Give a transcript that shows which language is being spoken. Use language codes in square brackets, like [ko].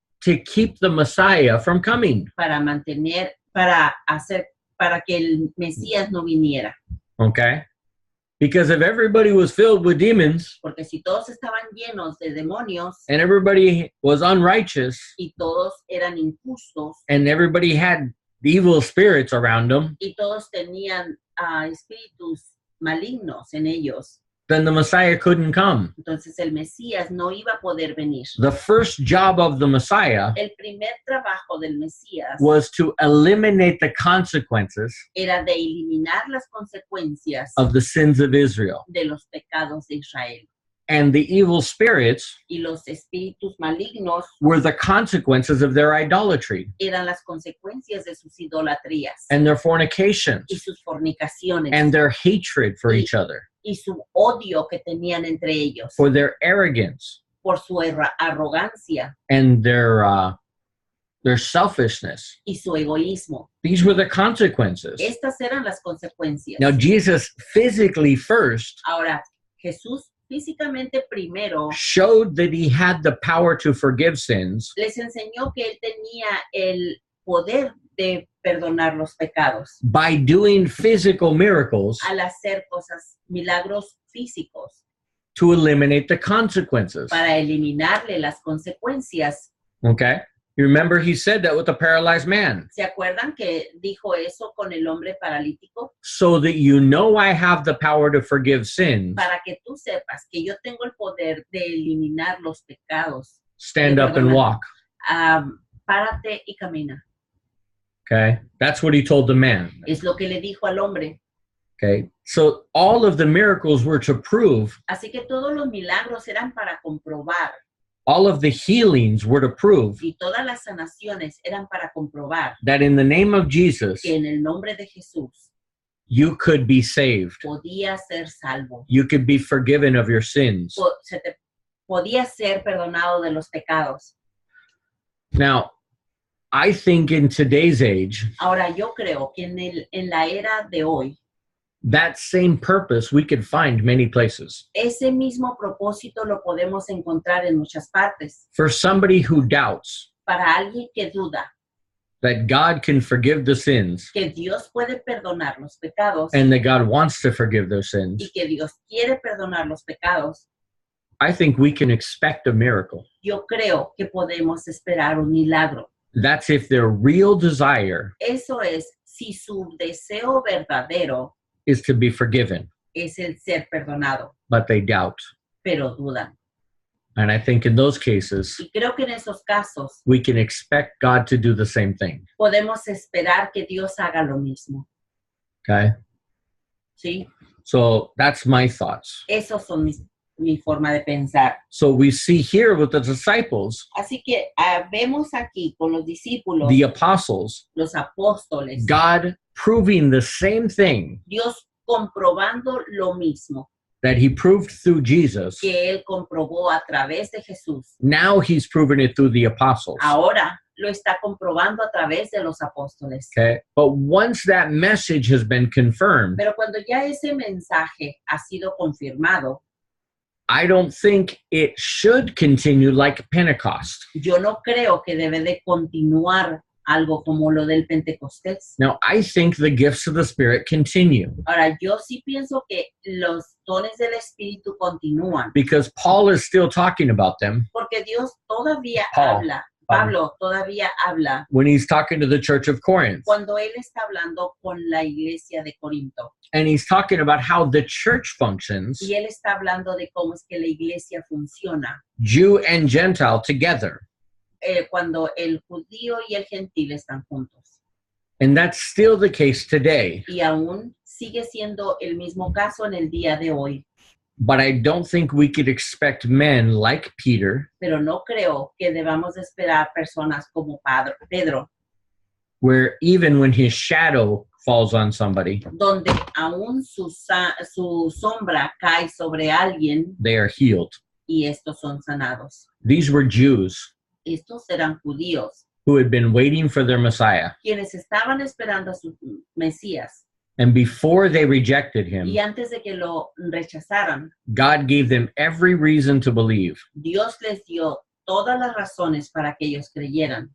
[en] to keep the Messiah from coming. [es] para mantener, para que el Mesías no viniera. [en] Okay? Because if everybody was filled with demons [es] Porque si todos estaban llenos de demonios [en] and everybody was unrighteous [es] y todos eran injustos [en] and everybody had evil spirits around them, [es] y todos tenían espíritus malignos en ellos, [en] then the Messiah couldn't come. [es] entonces el Mesías no iba a poder venir. [en] The first job of the Messiah [es] El primer trabajo del Mesías [en] was to eliminate the consequences [es] era de eliminar las consecuencias [en] of the sins of Israel. [es] de los pecados de Israel. [en] And the evil spirits [es] Y los espíritus malignos [en] were the consequences of their idolatry [es] eran las consecuencias de sus idolatrías [en] and their fornications [es] y sus fornicaciones [en] and their hatred for each other, [es] y su odio que tenían entre ellos [en] for their arrogance [es] por su arrogancia [en] and their selfishness. [es] y su egoísmo. [en] These were the consequences. [es] Estas eran las consecuencias. [en] Now, Jesus physically first [es] Ahora, Jesús físicamente primero [en] showed that he had the power to forgive sins [es] les enseñó que él tenía el poder de perdonar los pecados [en] by doing physical miracles [es] al hacer milagros físicos [en] to eliminate the consequences. [es] para eliminarle las consecuencias. [en] Okay? You remember he said that with the paralyzed man. [es] ¿Se acuerdan que dijo eso con el hombre paralítico? [en] So that you know I have the power to forgive sins, [es] Para que tú sepas que yo tengo el poder de eliminar los pecados. [en] stand up and walk. [es] Párate y camina. [en] Okay? That's what he told the man. [es] Es lo que le dijo al hombre. [en] Okay? So all of the miracles were to prove, [es] Así que todos los milagros eran para comprobar [en] all of the healings were to prove [es] y todas las sanaciones eran para comprobar [en] that in the name of Jesus, [es] que en el nombre de Jesús [en] you could be saved. [es] podía ser salvo. [en] You could be forgiven of your sins. [es] Podía ser perdonado de los pecados. [en] Now, I think in today's age, [es] Ahora yo creo que en la era de hoy, [en] that same purpose we could find many places. [es] ese mismo propósito lo podemos encontrar en muchas partes. [en] For somebody who doubts [es] Para alguien que duda [en] that God can forgive the sins [es] que Dios puede perdonar los pecados [en] and that God wants to forgive their sins, [es] y que Dios quiere perdonar los pecados, [en] I think we can expect a miracle. [es] yo creo que podemos esperar un milagro. [en] That's if their real desire [es] Eso es si su deseo verdadero [en] is to be forgiven, [es] es el ser perdonado, [en] but they doubt. [es] pero dudan. [en] And I think in those cases, [es] Y creo que en esos casos [en] we can expect God to do the same thing. [es] podemos esperar que Dios haga lo mismo. [en] Okay? [es] ¿Sí? [en] So that's my thoughts. [es] Esos son mi forma de pensar. [en] So we see here with the disciples, [es] Así que vemos aquí con los discípulos, [en] the apostles, [es] los apóstoles, [en] God proving the same thing [es] Dios comprobando lo mismo [en] that he proved through Jesus. [es] que Él comprobó a través de Jesús. [en] Now he's proven it through the apostles. [es] Ahora lo está comprobando a través de los apóstoles. [en] Okay? But once that message has been confirmed, [es] Pero cuando ya ese mensaje ha sido confirmado, [en] I don't think it should continue like Pentecost. [es] yo no creo que debe de continuar algo como lo del Pentecostés. [en] Now, I think the gifts of the Spirit continue [es] Ahora, yo sí pienso que los dones del Espíritu continúan, [en] because Paul is still talking about them [es] porque Dios todavía [en] Paul. [es] habla, Pablo todavía habla [en] when he's talking to the church of Corinth. [es] cuando él está hablando con la iglesia de Corinto. [en] And he's talking about how the church functions, [es] Y él está hablando de cómo es que la iglesia funciona [en] Jew and Gentile together. [es] cuando el judío y el gentil están juntos. [en] And that's still the case today. [es] Y aún sigue siendo el mismo caso en el día de hoy. [en] But I don't think we could expect men like Peter, [es] Pero no creo que debamos de esperar personas como Pedro, [en] where even when his shadow falls on somebody, [es] donde aún su sombra cae sobre alguien [en] they are healed. [es] y estos son sanados. [en] These were Jews [es] Estos eran judíos, [en] who had been waiting for their Messiah. [es] quienes estaban esperando a su Mesías. [en] And before they rejected him, [es] Y antes de que lo rechazaran, [en] God gave them every reason to believe [es] Dios les dio todas las razones para que ellos creyeran